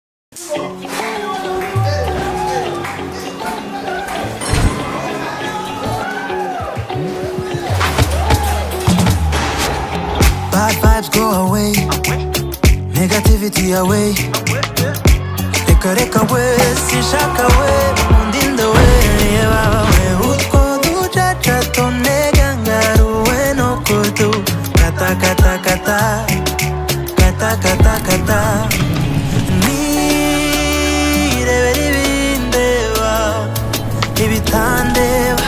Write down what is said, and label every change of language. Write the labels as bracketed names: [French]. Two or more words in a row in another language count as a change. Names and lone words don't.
[English] Bad vibes go away, negativity away. [Kinyarwanda] Reka we, sinshaka we, undinde we. Yebaba we, utwo ducaca tunega ngaruwe no kudu. Kata kata kata, kata kata kata. Nirebera ibindeba, ibitandeba.